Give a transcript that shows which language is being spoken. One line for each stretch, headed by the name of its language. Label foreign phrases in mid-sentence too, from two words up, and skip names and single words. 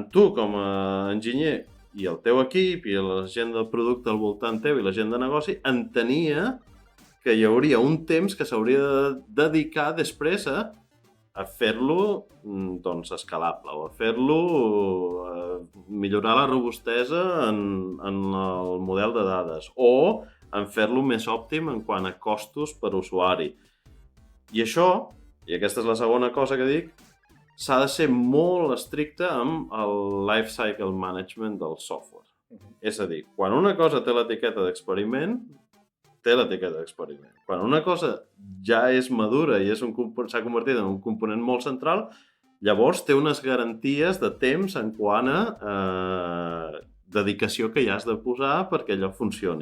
Catalan: tu com a enginyer i el teu equip i la gent del producte al voltant teu i la gent de negoci entenia que hi hauria un temps que s'hauria de dedicar després a fer-lo doncs, escalable o a fer-lo millorar la robustesa en el model de dades o en fer-lo més òptim en quant a costos per usuari. I això, i aquesta és la segona cosa que dic, s'ha de ser molt estricte amb el
English: life cycle management
Catalan: del software. És a dir, quan una cosa té l'etiqueta d'experiment, té l'etiqueta d'experiment. Quan una cosa ja és madura i s'ha convertit en un component molt central, llavors té unes garanties de temps en quant a dedicació que hi has de posar perquè allò funcioni.